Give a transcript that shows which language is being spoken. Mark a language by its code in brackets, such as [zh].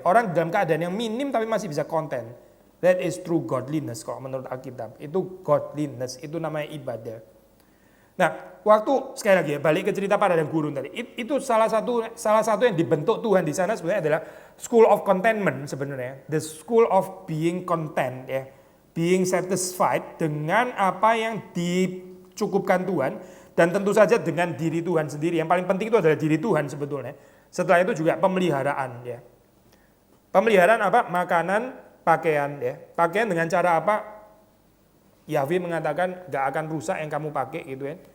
[id] Orang dalam keadaan yang minim tapi masih bisa konten. [en] That is true godliness [id] kalau menurut Alkitab. Itu godliness, itu namanya ibadah. Nah, waktu sekali lagi ya balik ke cerita padang gurun tadi. Itu salah satu yang dibentuk Tuhan di sana sebenarnya adalah [en] school of contentment [id] sebenarnya. [en] The school of being content ya. Being satisfied [id] dengan apa yang dicukupkan Tuhan dan tentu saja dengan diri Tuhan sendiri. Yang paling penting itu adalah diri Tuhan sebetulnya. Setelah itu juga pemeliharaan ya. Pemeliharaan apa? Makanan, pakaian ya. Pakaian dengan cara apa? Yahweh mengatakan gak akan rusak yang kamu pakai gitu ya.